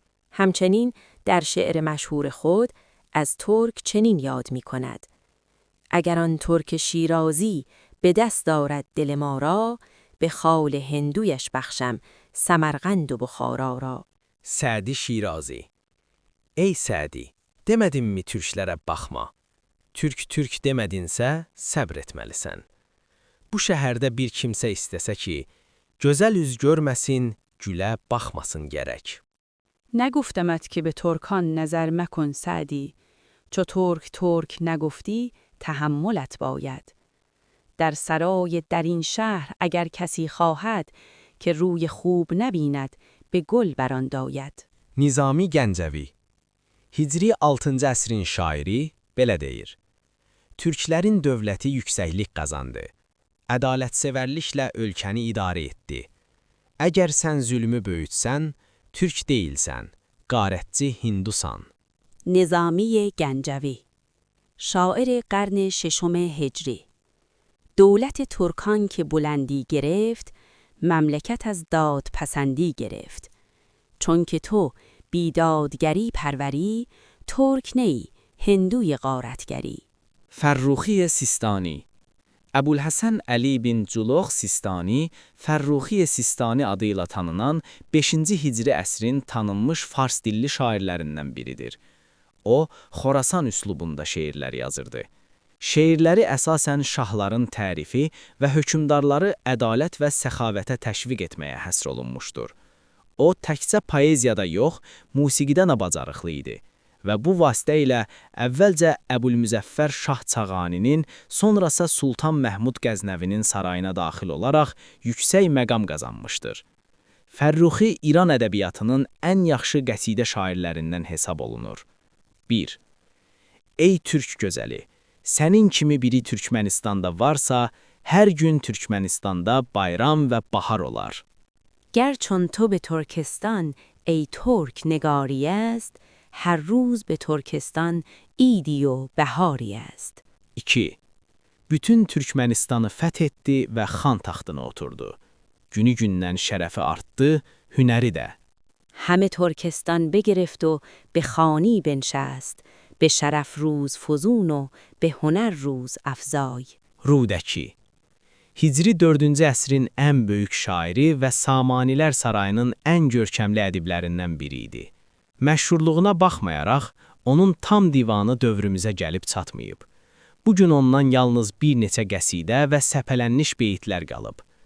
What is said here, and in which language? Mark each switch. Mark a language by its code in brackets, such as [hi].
[fa] همچنین در شعر مشهور خود از ترک چنین یاد می کند: اگر آن ترک شیرازی به دست دارد دل ما را، به خال هندویش بخشم سمرقند و بخارا را. [az] Sədi Şirazi. Ey Sədi, demədimmi türklərə baxma? Türk demədinsə, səbr etməlisən. Bu şəhərdə bir kimsə istəsə ki, gözəl üz görməsin, gülə baxmasın gərək. [fa] نگفتمت که به ترکان نظر مکن سعدی، چو ترک نگفتی تحملت باید. در سرای در این شهر اگر کسی خواهد که روی خوب نبیند به گل بران داید. [az] Nizami Gəncəvi Hicri 6-cı əsrin şairi belə deyir. Türklərin dövləti yüksəklik qazandı. Ədalətsevərliklə ölkəni idarə etdi. Əgər sən zülmü böyütsən, türk deyilsən, qarətçi hindusan. [fa] نظامی گنجوی شاعر قرن ششم هجری. دولت ترکان که بلندی گرفت، مملکت از دادپسندی گرفت. چون که تو بیدادگری پروری، ترک نی هندوی غارتگری. [az] Fərruxi Sistani Əbülhəsən Əli bin Culuq Sistani, Fərruxi Sistani adı ilə tanınan 5-ci Hicri əsrin tanınmış fars dilli şairlərindən biridir. O, Xorasan üslubunda şeirlər yazırdı. Şeirləri əsasən şahların tərifi və hökümdarları ədalət və səxavətə təşviq etməyə həsr olunmuşdur. O təkcə poeziyada yox, musiqidə də bacarıqlı idi və bu vasitə ilə əvvəlcə Əbülmüzəffər Şah Çağaninin, sonrasa Sultan Məhmud Qəznəvinin sarayına daxil olaraq yüksək məqam qazanmışdır. Fərruxi İran ədəbiyyatının ən yaxşı qəsidə şairlərindən hesab olunur. 1. Ey Türk gözəli, sənin kimi biri Türkmənistanda varsa, hər gün Türkmənistanda bayram və bahar olar. [fa] گر چون تو به ترکستان ای ترک نگاری است هر روز به ترکستان عیدی و بهاری است. 2. [az] Bütün Türkmenistanı fəth etdi və xan taxtına oturdu. Günü-gündən şərəfi artdı, hünəri də. [fa] همه ترکستان بگرفت و به خانی بنشست به شرف روز فزون و به هنر روز افزای. [az] Rudəki. Hicri 4-cü əsrin ən böyük şairi və Samanilər sarayının ən görkəmli ədiblərindən biri idi. Məşhurluğuna baxmayaraq, onun tam divanı dövrümüzə gəlib çatmayıb. Bugün ondan yalnız bir neçə qəsidə və səpələnmiş beyitlər qalıb.